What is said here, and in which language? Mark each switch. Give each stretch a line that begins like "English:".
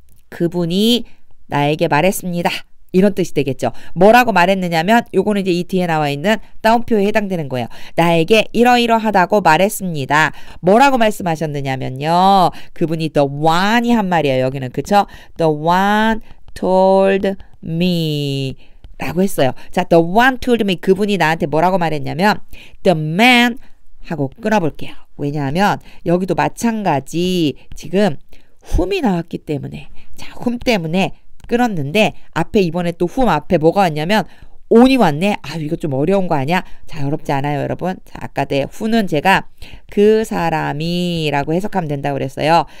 Korean: 그분이 나에게 말했습니다. 이런 뜻이 되겠죠. 뭐라고 말했느냐면 요거는 이제 이 뒤에 나와 있는 따옴표에 해당되는 거예요. 나에게 이러이러하다고 말했습니다. 뭐라고 말씀하셨느냐면요. 그분이 the one이 한 말이에요. 여기는. 그쵸?
English: The one told me
Korean: 라고 했어요.
English: 자, the one told me,
Korean: 그분이 나한테 뭐라고 말했냐면
English: the man
Korean: 하고 끊어볼게요. 왜냐하면 여기도 마찬가지 지금 whom이 나왔기 때문에 자, whom 때문에 끊었는데 앞에 이번에 또 whom 앞에 뭐가 왔냐면 on이 왔네. 아, 이거 좀 어려운 거 아니야? 자, 어렵지 않아요, 여러분. 자, 아까 who는 제가 그 사람이라고 해석하면 된다고 그랬어요.